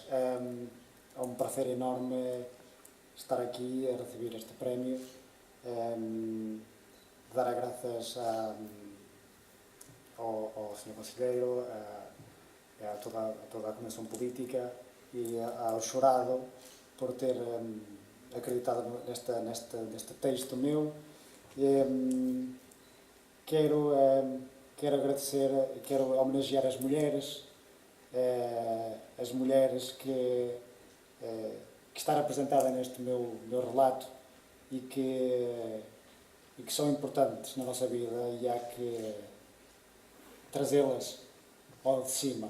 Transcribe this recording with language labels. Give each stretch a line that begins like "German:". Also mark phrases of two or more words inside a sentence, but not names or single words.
Galician: É un placer enorme estar aquí e recibir este premio. Dar as grazas ao señor conselleiro, a toda a Comisión Política e ao xurado por ter acreditado neste texto meu.
Portuguese: Quero agradecer, quero homenagear as mulleres que está representada neste meu relato e que são importantes na nossa vida, e há que trazê-las ao de cima.